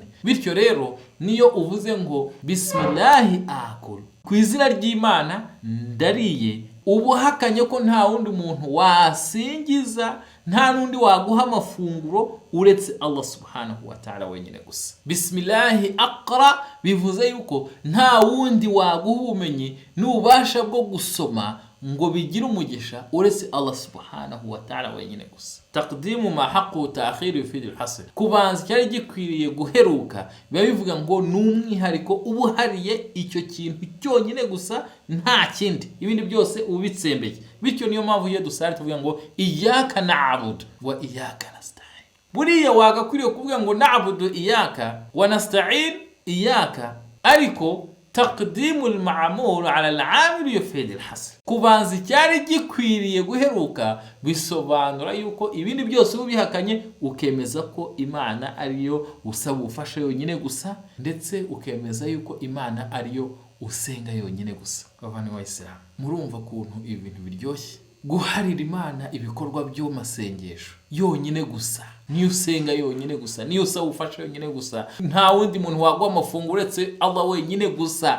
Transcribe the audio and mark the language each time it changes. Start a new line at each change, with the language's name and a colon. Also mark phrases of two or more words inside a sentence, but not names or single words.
Kinyarwanda: Bityo rero niyo uvuze ngo
Arabic: بسم الله آكل,
Kinyarwanda: ku izina ry'Imana ndariye, uba uhakanye ko nta wundi muntu wasingiza, nta nundi waguha amafunguro uretse
Arabic: الله سبحانه وتعالى
Kinyarwanda: wenyine gusa.
Arabic: بسم الله أقرأ
Kinyarwanda: bivuze yuko nta wundi waguha ubumenyi n'ubasha bwo gusoma ngo bigire umugisha uretse
Arabic: الله سبحانه وتعالى
Kinyarwanda: wenyine gusa.
Arabic: تقديم ما حقه التأخير في الحصر,
Kinyarwanda: kubanza cyari gikwiriye guheruka biba bivuga ngo n'umwihariko ubuhariye icyo kintu cyonyine gusa nta kindi, ibindi byose ubitsembeye. Bityo niyo mpamvu iyo dusari tuvuga ngo
Arabic: إياك نعبد وإياك نستعين.
Kinyarwanda: Buriya wagakwiriye kuvuga ngo
Arabic: نعبد إياك ونستعين إياك, ariko تقديم المعمول على العامل يفيد الحصر,
Kinyarwanda: kubanza cyari gikwiriye guheruka bisobanura yuko ibindi byose ubihakanye ukemeza ko Imana ariyo usaba ubufasha yonyine gusa, ndetse ukemeza yuko Imana ariyo usenga yonyine gusa. Bavani wa Islam, murumva kuntu ibintu biryoshye guharira Imana ibikorwa byo masengesho yonyine gusa, niyo usenga yonyine gusa, niyo usaba ubufasha yonyine gusa, nta wundi muntu waguha amafunguro uretse Allah wenyine gusa.